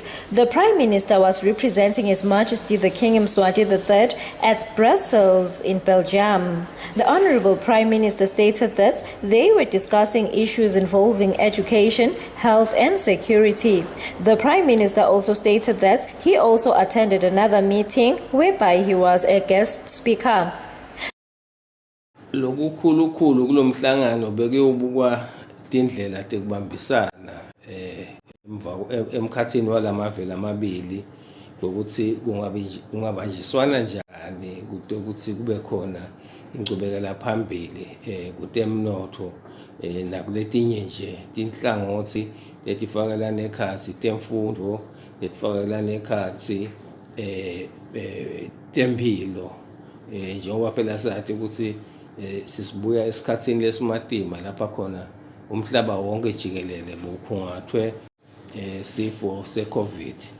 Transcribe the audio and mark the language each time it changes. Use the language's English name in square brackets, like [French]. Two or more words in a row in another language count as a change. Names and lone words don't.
[English] The Prime Minister was representing His Majesty the King Yemaswati III at Brussels in Belgium. The Honorable Prime Minister stated that they were discussing issues involving education, health and security. The Prime Minister also stated that he also attended another meeting whereby he was a guest speaker. [Swati] Lokukhulu kulomhlangano beke ubukwa indlela tekubambisana emkhathini walamavela amabili ukuthi kungabanjiswana njani ukuthi kube khona ingcubekela phambili kutemnotho nakuletinye nje tinhlangothi letifakelana ekhatsi temfundo letifakelana ekhatsi tempilo njengoba phela sathi ukuthi sisibuya esikhatsini lesimatima lapha khona umhlaba wonke jikelele bukhungathwe sifo seCovid.